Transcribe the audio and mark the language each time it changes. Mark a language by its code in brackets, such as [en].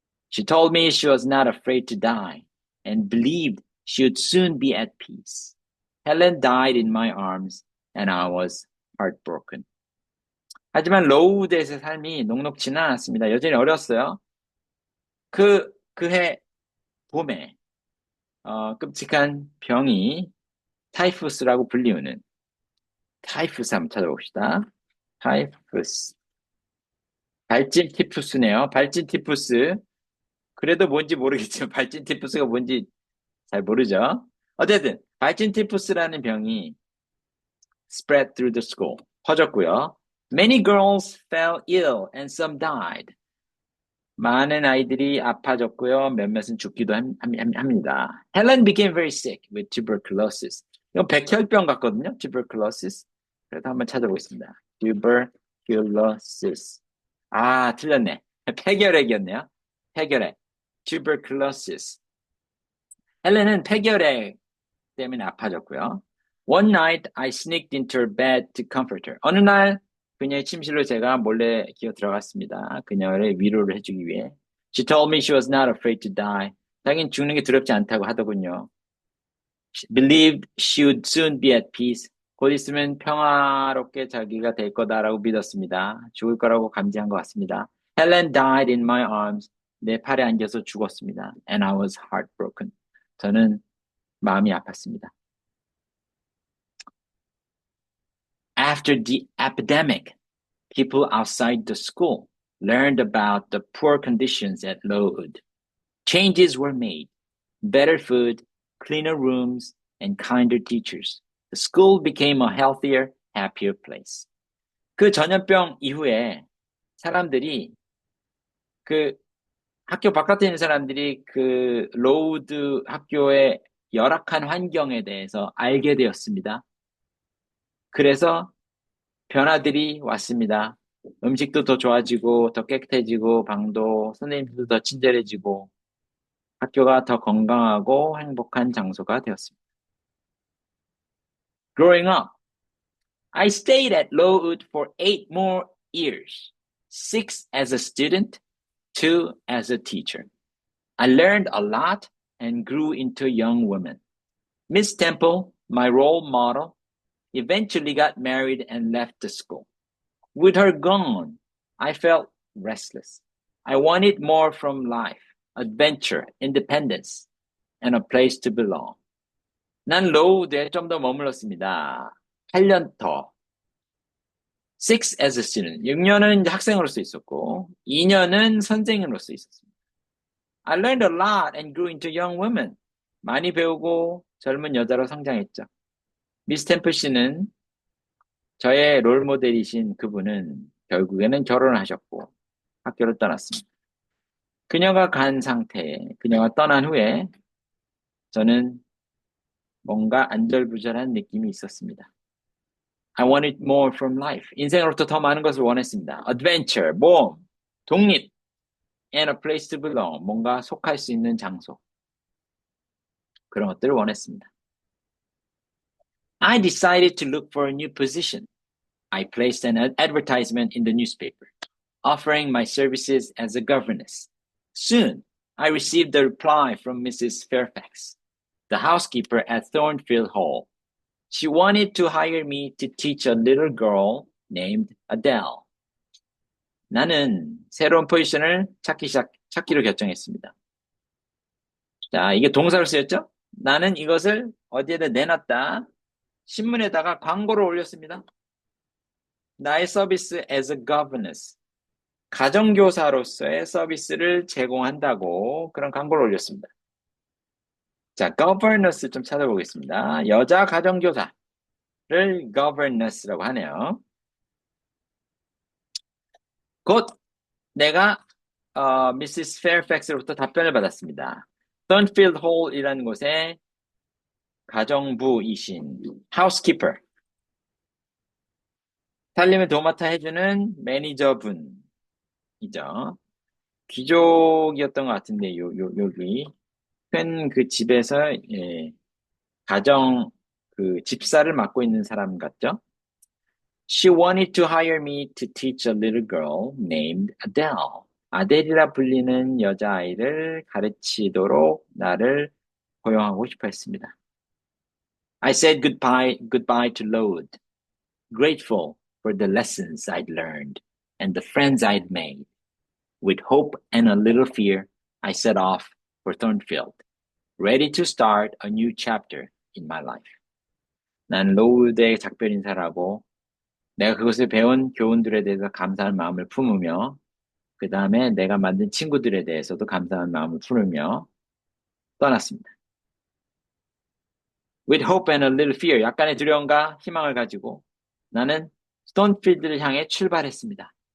[en] She told me she was not afraid to die and believed she would soon be at peace. Helen died in my arms, and I was heartbroken. [ko] 하지만 로우드에서의 삶이 녹록지는 않았습니다. 여전히 어렸어요. 그해 봄에 끔찍한 병이 타이푸스라고 불리우는, 타이푸스 한번 찾아봅시다. 타이푸스. 발진 티푸스네요. 발진 티푸스. 그래도 뭔지 모르겠지만 발진 티푸스가 뭔지 잘 모르죠. 어쨌든 발진 티푸스라는 병이 [en] spread through the school. [ko] 퍼졌고요. [en] Many girls fell ill and some died. [ko] 많은 아이들이 아파졌고요. 몇몇은 죽기도 합니다. [en] Helen became very sick with tuberculosis. [ko] 이건 백혈병 같거든요. tuberculosis. 그래도 한번 찾아보겠습니다. tuberculosis. 틀렸네. 폐결핵이었네요. 폐결핵. [en] tuberculosis. [ko] 헬렌은 폐결핵 때문에 아파졌고요. [en] One night I sneaked into her bed to comfort her. [ko] 어느 날 그녀의 침실로 제가 몰래 기어 들어갔습니다. 그녀의 위로를 해주기 위해. [en] She told me she was not afraid to die. [ko] 자기는 죽는 게 두렵지 않다고 하더군요. [en] She believed she would soon be at peace. [ko] 곧 있으면 평화롭게 자기가 될 거다라고 믿었습니다. 죽을 거라고 감지한 것 같습니다. [en] Helen died in my arms. [ko] 내 팔에 안겨서 죽었습니다. [en] And I was heartbroken. [ko] 저는 마음이 아팠습니다. [en] After the epidemic, people outside the school learned about the poor conditions at Lowood. Changes were made. Better food, cleaner rooms, and kinder teachers. The school became a healthier, happier place. [ko] 그 전염병 이후에 사람들이, 학교 바깥에 있는 사람들이 그 로우드 학교의 열악한 환경에 대해서 알게 되었습니다. 그래서 변화들이 왔습니다. 음식도 더 좋아지고, 더 깨끗해지고, 방도, 선생님들도 더 친절해지고, 학교가 더 건강하고 행복한 장소가 되었습니다. [en] Growing up, I stayed at Lowood for 8 more years, 6 as a student, 2 as a teacher. I learned a lot and grew into a young woman. Miss Temple, my role model, eventually got married and left the school. With her gone, I felt restless. I wanted more from life, adventure, independence, and a place to belong. [ko] 난 로우드에 좀 더 머물렀습니다. 8년 더. [en] 6 as a student. [ko] 6년은 학생으로서 있었고, 2년은 선생으로서 있었습니다. [en] I learned a lot and grew into young women. [ko] 많이 배우고 젊은 여자로 성장했죠. 미스 템플 씨는, 저의 롤 모델이신 그분은 결국에는 결혼을 하셨고 학교를 떠났습니다. 그녀가 그녀가 떠난 후에 저는 뭔가 안절부절한 느낌이 있었습니다. [en] I wanted more from life. [ko] 인생으로부터 더 많은 것을 원했습니다. [en] Adventure, [ko] 모험, 독립, [en] and a place to belong. [ko] 뭔가 속할 수 있는 장소. 그런 것들을 원했습니다. [en] I decided to look for a new position. I placed an advertisement in the newspaper, offering my services as a governess. Soon, I received a reply from Mrs. Fairfax, the housekeeper at Thornfield Hall. She wanted to hire me to teach a little girl named Adele. [ko] 나는 새로운 포지션을 찾기로 결정했습니다. 자, 이게 동사로 쓰였죠? 나는 이것을 어디에다 내놨다. 신문에다가 광고를 올렸습니다. 나의 서비스 [en] as a governess. [ko] 가정교사로서의 서비스를 제공한다고 그런 광고를 올렸습니다. 자, governess 좀 찾아보겠습니다. 여자 가정교사를 governess라고 하네요. 곧 내가 Mrs. Fairfax로부터 답변을 받았습니다. Thornfield Hall이라는 곳에 가정부이신 housekeeper, 살림을 도맡아 해주는 매니저분이죠. 귀족이었던 것 같은데 여기 큰 그 집에서 가정 그 집사를 맡고 있는 사람 같죠? [en] She wanted to hire me to teach a little girl named Adele. [ko] 아델이라 불리는 여자아이를 가르치도록 나를 고용하고 싶어 했습니다. [en] I said goodbye to Lode, grateful for the lessons I'd learned and the friends I'd made. With hope and a little fear, I set off for Thornfield, ready to start a new chapter in my life. [ko] 난 로우드에 작별 인사를 하고 내가 그것을 배운 교훈들에 대해서 감사한 마음을 품으며 그 다음에 내가 만든 친구들에 대해서도 감사한 마음을 품으며 떠났습니다. [en] With hope and a little fear, [ko] 약간의 두려움과 희망을 가지고 나는 스톤필드를 향해 출발했습니다.